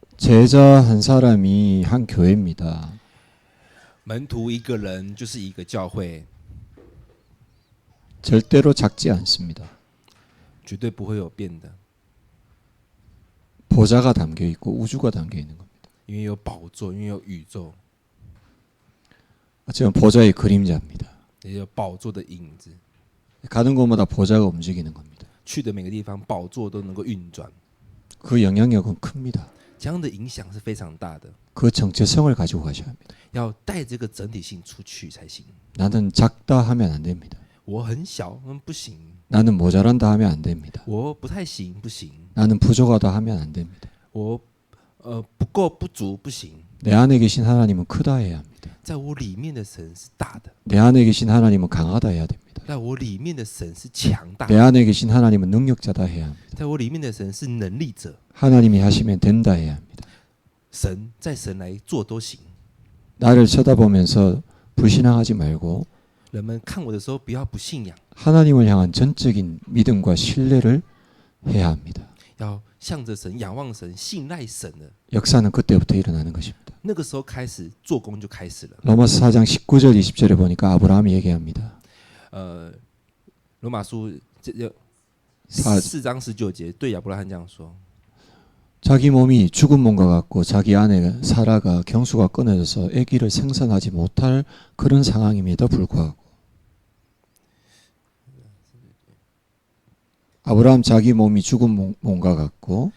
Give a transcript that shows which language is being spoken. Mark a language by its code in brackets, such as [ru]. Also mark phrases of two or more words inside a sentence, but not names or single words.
[ko] 제자 한 사람이 한 교회입니다. [zh] 门徒一个人就是一个教会， [ko] 절대로 작지 않습니다. [zh] 绝对不会有变的， [ko] 보좌가 담겨 있고 우주가 담겨 있는 겁니다. [zh] 因为有宝座，因为有宇宙， [ko] 어쩌면 보좌의 그림자입니다. [zh] 也有宝座的影子。 [ko] 가는 곳마다 보좌가 움직이는 겁니다. [zh] 去的每个地方，宝座都能够运转， [ko] 그 영향력은 큽니다. [zh] 这样的影响是非常大的。 [ko] 그 정체성을 가지고 가셔야 합니다. [zh] 要带这个整体性出去才行。 [ko] 나는 작다 하면 안 됩니다. [zh] 我很小，不行； [ko] 나는 모자란다 하면 안 됩니다. [zh] 我不太行，不行； [ko] 나는 부족하다 하면 안 됩니다. [zh] 我不够不足，不行。 [ko] 내 안에 계신 하나님은 크다 해야 합니다. [zh] 在我里面的神是大的， [ko] 내 안에 계신 하나님은 강하다 해야 됩니다. [zh] 在我里面的神是强大 [ko] 내 [zh] 的， [ko] 안에 계신 하나님은 능력자다 해야 합니다. [zh] 在我里面的神是能力者。 [ko] 하나님이 하시면 된다 해야 합니다. [zh] 神在神来做都行。 [ko] 나를 쳐다보면서 불신앙하지 말고 [zh] 人们看我的时候，不要不信仰， [ko] 하나님을 향한 전적인 믿음과 신뢰를 해야 합니다. [zh] 要向着神、仰望神、信赖神的。 [ko] 역사는 그때부터 일어나는 것입니다. [zh] 那个时候开始做工就开始了。 [ko] 로마서 4장 19절 20절에 보니까 아브라함이 얘기합니다. [zh] 罗马书 사- 4章19节对亚伯拉罕这样说： [ko] 자기 몸이 죽은 몸과 같고 자기 아내 사라가 경수가 끊어져서 아기를 생산하지 못할 그런 상황임에도 불구하고 아브라함 자기 몸이 죽은 몸과 같고